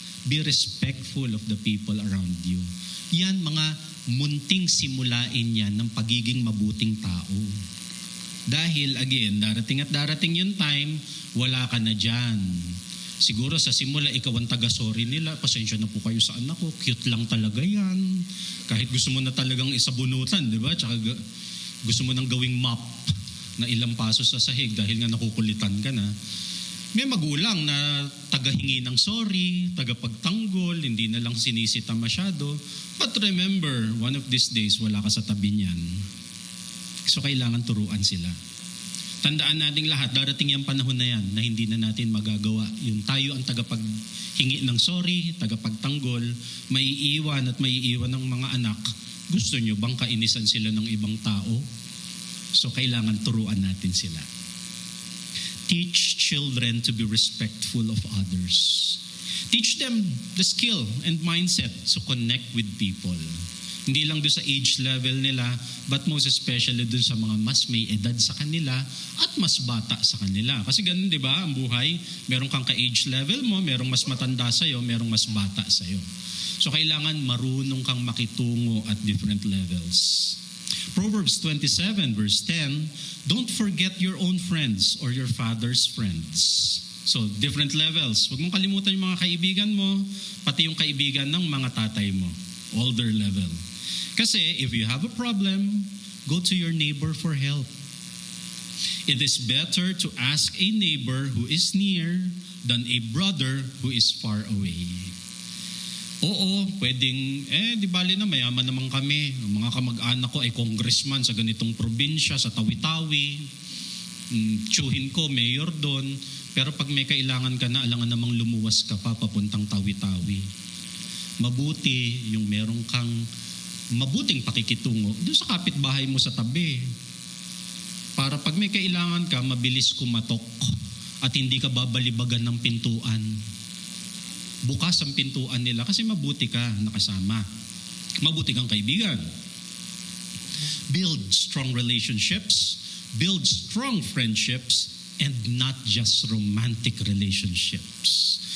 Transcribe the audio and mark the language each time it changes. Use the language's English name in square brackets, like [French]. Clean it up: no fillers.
[English] Be respectful of the people around you. [Filipino] Yan, mga munting simulain yan ng pagiging mabuting tao. Dahil, again, darating at darating yung time, wala ka na dyan. Siguro sa simula, ikaw ang taga-sorry nila. Pasensya na po kayo sa anak ko. Cute lang talaga yan. Kahit gusto mo na talagang isabunutan, di ba? Tsaka gusto mo nang gawing mop na ilang paso sa sahig dahil nga nakukulitan ka na. May magulang na tagahingi ng sorry, tagapagtanggol, hindi na lang sinisita masyado. [English] But remember, one of these days, [Filipino] wala ka sa tabi niyan. So kailangan turuan sila. Tandaan nating lahat, darating yung panahon na yan na hindi na natin magagawa. Yung tayo ang tagapaghingi ng sorry, tagapagtanggol, maiiwan at maiiwan ng mga anak. Gusto nyo bang kainisan sila ng ibang tao? So kailangan turuan natin sila. [English] Teach children to be respectful of others. Teach them the skill and mindset to connect with people. [Filipino] Hindi lang doon sa age level nila, [English] but most especially [Filipino] doon sa mga mas may edad sa kanila at mas bata sa kanila. Kasi ganun, di ba, ang buhay, meron kang ka-age level mo, merong mas matanda sa'yo, merong mas bata sa'yo. So kailangan marunong kang makitungo at [English] different levels. Proverbs 27 verse 10, don't forget your own friends or your father's friends. So, different levels. [Filipino] Huwag mong kalimutan yung mga kaibigan mo, pati yung kaibigan ng mga tatay mo. [English] Older level. Kasi, if you have a problem, go to your neighbor for help. It is better to ask a neighbor who is near than a brother who is far away. [Filipino] Oo, pwedeng, di bali na mayaman naman kami. Ang mga kamag-anak ko ay congressman sa ganitong probinsya, sa Tawi-Tawi. Tsuhin ko, mayor doon. Pero pag may kailangan ka na, alangan namang lumuwas ka pa papuntang Tawi-Tawi. Mabuti yung meron kang mabuting pakikitungo doon sa kapitbahay mo sa tabi. Para pag may kailangan ka, mabilis kumatok at hindi ka babalibagan ng pintuan. Bukas ang pintuan nila kasi mabuti ka nakasama. Mabuti kang kaibigan. [English] Build strong relationships, build strong friendships, and not just romantic relationships.